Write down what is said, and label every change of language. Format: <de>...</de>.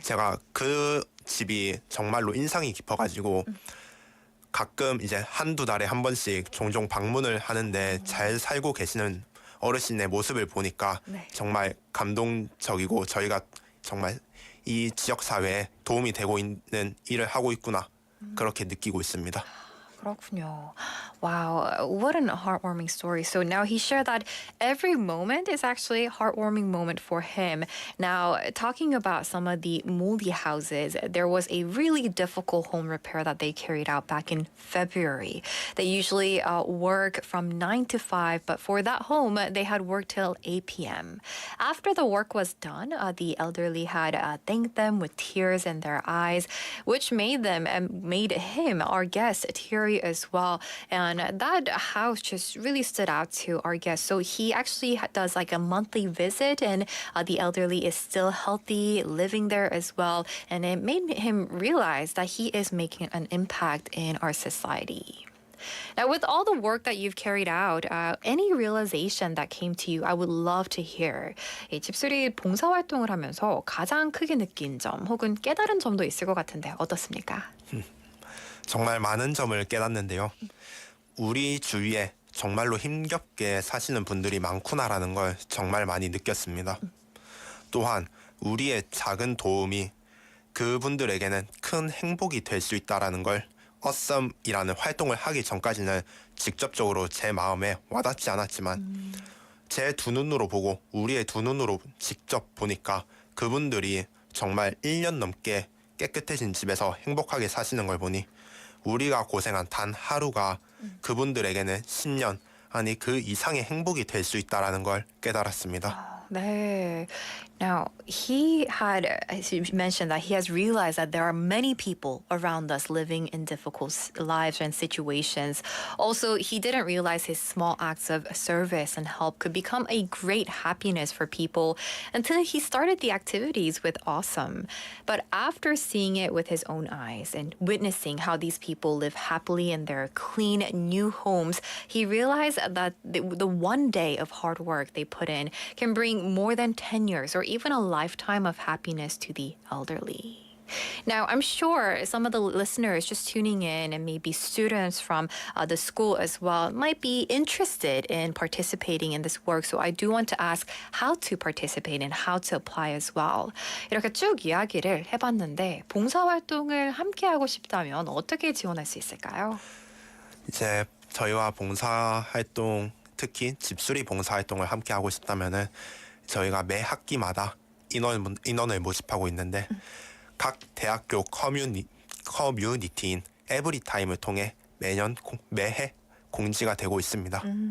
<ko>제가 그 집이 정말로 인상이 깊어가지고 가끔 이제 한두 달에 한 번씩 종종 방문을 하는데 잘 살고 계시는 어르신의 모습을 보니까 네. 정말 감동적이고 저희가 정말 이 지역사회에 도움이 되고 있는 일을 하고 있구나 그렇게 느끼고 있습니다. 그렇군요.</ko> <en>Wow, what a heartwarming story. So now he shared that every moment is actually a heartwarming moment for him. Now, talking about some of the moldy houses, there was a really difficult home repair that they carried out back in February. They usually work from 9 to 5, but for that home, they had worked till 8 p.m. After the work was done, the elderly had thanked them with tears in their eyes, which made him, our guest, teary as well. And that house just really stood out to our guest. So he actually does like a monthly visit, and the elderly is still healthy, living there as well. And it made him realize that he is making an impact in our society. Now, with all the work that you've carried out, any realization that came to you, I would love to hear.</en> <ko>이 집수리 봉사활동을 하면서 가장 크게 느낀 점 혹은 깨달은 점도 있을 것 같은데 어떻습니까? 정말 많은 점을 깨닫는데요. 우리 주위에 정말로 힘겹게 사시는 분들이 많구나라는 걸 정말 많이 느꼈습니다. 또한 우리의 작은 도움이 그분들에게는 큰 행복이 될 수 있다라는 걸 어썸이라는 활동을 하기 전까지는 직접적으로 제 마음에 와닿지 않았지만 제 두 눈으로 보고 우리의 두 눈으로 직접 보니까 그분들이 정말 1년 넘게 깨끗해진 집에서 행복하게 사시는 걸 보니 우리가 고생한 단 하루가 그분들에게는 10년 아니 그 이상의 행복이 될 수 있다라는 걸 깨달았습니다. 네.</ko> <en>Now, he mentioned that he has realized that there are many people around us living in difficult lives and situations. Also, he didn't realize his small acts of service and help could become a great happiness for people until he started the activities with Awesome. But after seeing it with his own eyes and witnessing how these people live happily in their clean new homes, he realized that the one day of hard work they put in can bring more than 10 years or even a lifetime of happiness to the elderly. Now, I'm sure some of the listeners just tuning in and maybe students from the school as well might be interested in participating in this work. So I do want to ask how to participate and how to apply as well.</en> <ko>이렇게 쭉 이야기를 해봤는데 봉사활동을 함께하고 싶다면 어떻게 지원할 수 있을까요? 이제 저희와 봉사활동 특히 집수리 봉사활동을 함께하고 싶다면은 저희가 매 학기마다 인원을 모집하고 있는데 각 대학교 커뮤니티인 에브리타임을 통해 매해 공지가 되고 있습니다.</ko>